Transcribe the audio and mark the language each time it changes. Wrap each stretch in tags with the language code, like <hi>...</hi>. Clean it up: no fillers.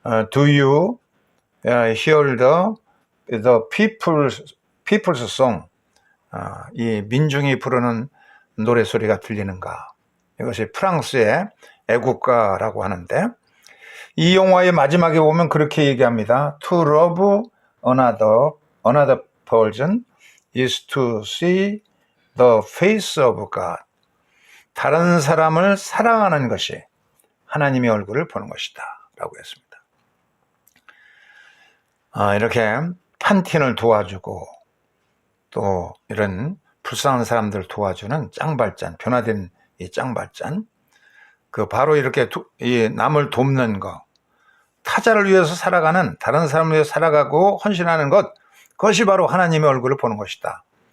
<en>Do you hear the people's song?</en> <ko>이 민중이 부르는 노래소리가 들리는가? 이것이 프랑스의 애국가라고 하는데 이 영화의 마지막에 보면 그렇게 얘기합니다.</ko> <en>To love another person is to see the face of God.</en> <ko>다른 사람을 사랑하는 것이 하나님의 얼굴을 보는 것이다 라고 했습니다. 이렇게 판틴을 도와주고 또 이런 불쌍한 사람들을 도와주는 짱발짠, 변화된 이 짱발짠, 바로 이렇게 남을 돕는 것, 타자를 위해서 살아가는, 다른 사람을 위해서 살아가고 헌신하는 것, 그것이 바로 하나님의 얼굴을 보는 것이다.</ko>